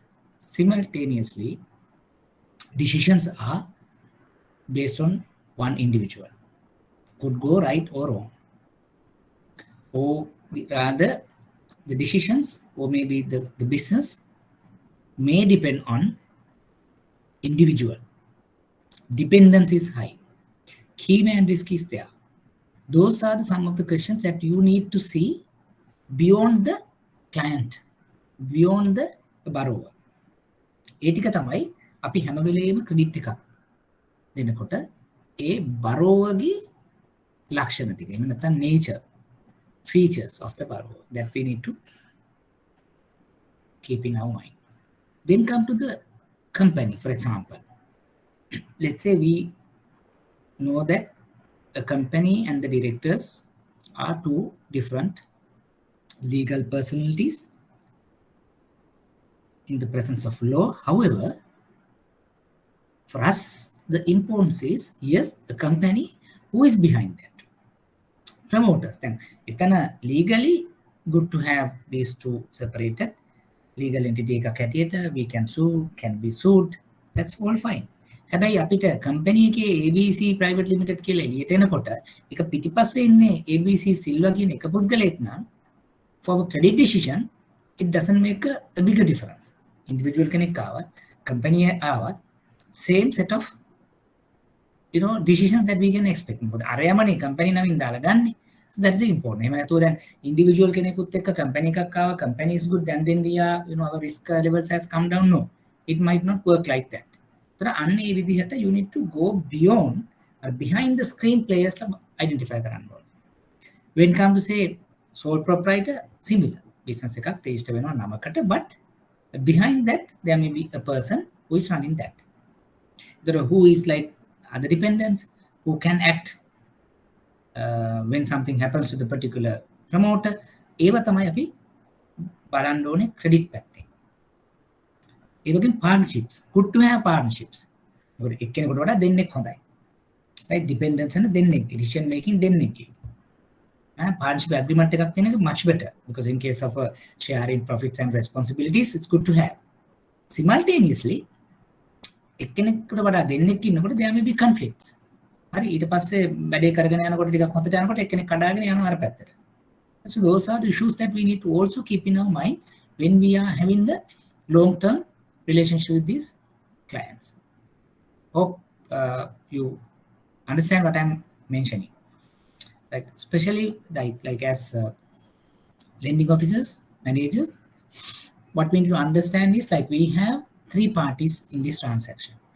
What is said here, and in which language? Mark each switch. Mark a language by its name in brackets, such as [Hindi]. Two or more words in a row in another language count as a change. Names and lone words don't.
[English] Simultaneously, decisions are based on one individual, could go right or wrong, or rather the decisions or maybe the business may depend on individual. Dependence is high, key man risk is there. Those are some of the questions that you need to see beyond the client, beyond the borrower. [Sinhala] ඒ ටික තමයි අපි හැම වෙලේම ක්‍රෙඩිට් එකක් දෙනකොට ඒ borrowerගේ ලක්ෂණ ටික, එහෙම නැත්නම් [English] nature, features of the borrower that we need to keep in our mind. Then come to the company, for example. Let's say we know that a company and the directors are two different legal personalities in the presence of law. However, for us, the importance is, yes, the company, who is behind that? Promoters. Then, itana legally good to have these two separated. Legal entity [Sinhala] එකක් හැටියට [English] we can sue, can be sued. That's all fine. [Sinhala] හැබැයි අපිට company එකේ ABC private limited කියලා එළියට එනකොට එක පිටිපස්සේ ඉන්නේ ABC සිල්වා කියන එක පුද්ගලයෙක් නම්, [English] for credit decision it doesn't make a bigger difference. [Sinhala] Individual කෙනෙක් ආවත්, company ආවත්, [English] same set of decisions that we can expect. [Sinhala] මොකද අරයමනේ company නමින් දාලා ගන්නේ. [English] So that's important. [Sinhala] එහෙම නැතුව දැන් individual කෙනෙකුත් එක්ක company එකක් ආවා, [English] company is good, then we are, our risk levels has come down. No, it might not work like that. So [Sinhala] අන්න ඒ විදිහට [English] you need to go beyond behind the screen players to identify [Sinhala] කරන්න ඕනේ. [English] When come to say sole proprietor, similar business [Sinhala] එකක් register වෙනවා නමකට, [English] but behind that there may be a person who is running that. Who is like other dependents, who can act when something happens to the particular promoter. [Sinhala] ඒව තමයි අපි බලන්න ඕනේ credit පැත්තෙන්. ඒ වගේම [English] partnerships, good to have partnerships. [Sinhala] මොකද එක්කෙනෙකුට වඩා දෙන්නෙක් හොඳයි. [English] Right, dependence and දෙන්නෙක්, decision making දෙන්නෙක්. Partnership agreement [Sinhala] එකක් තියෙන එක [English] much better, because in case of sharing profits and responsibilities, it's good to have. Simultaneously, [Sinhala] එක්කෙනෙකුට වඩා දෙන්නෙක් ඉන්නකොට [English] there may be conflicts. [Sinhala] හරි, ඊට පස්සේ වැඩේ කරගෙන යනකොට ටිකක් හොඳට යනකොට එක්කෙනෙක් කඩාගෙන යනවා අර පැත්තට. [English] So those are the issues that we need to also keep in our mind when we are having the long-term relationship with these clients. Hope you understand what I'm mentioning. Like especially like as lending officers, managers, what we need to understand is like we have three parties in this transaction.